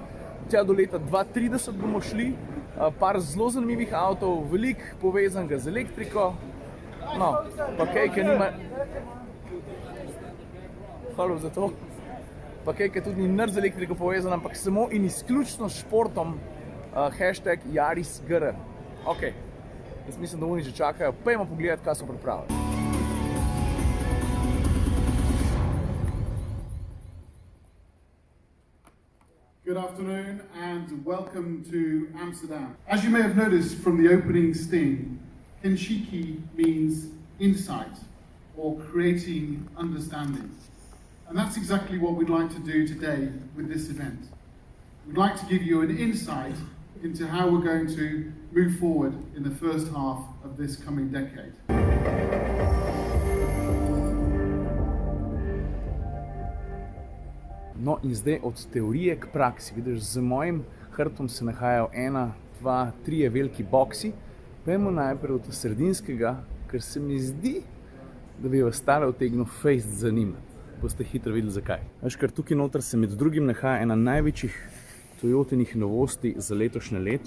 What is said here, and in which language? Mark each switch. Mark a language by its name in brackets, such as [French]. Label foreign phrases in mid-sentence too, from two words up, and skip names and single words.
[Slovenian] Tja do leta 2030 bomo šli, par zelo zanimivih avtov, veliko povezanega z elektriko, no, pa kaj, ki nima... Hvala za to. Pa kaj, ki tudi ni nič z elektriko povezan, ampak samo in izključno s športom, hashtag YarisGR. Ok, jaz mislim, da oni že čakajo, pojmo pogledati, kaj so pripravili. [English] Good afternoon and welcome to Amsterdam. As you may have noticed from the opening sting, Kenshiki means insight or creating understanding. And that's exactly what we'd like to do today with this event. We'd like to give you an insight into how we're going to move forward in the first half of this coming decade. [Slovenian] No in zdaj od teorije k praksi. Vidiš, za mojim hrbtom se nahajajo 1, 2, 3 veliki boksi. Pojmo najprej od sredinskega, ker se mi zdi, da bi vas tale utegnil fejst zanimati. Boste hitro videli zakaj. Veš, ker tukaj noter se med drugim nahaja ena največjih Toyotinih novosti za letošnje leto.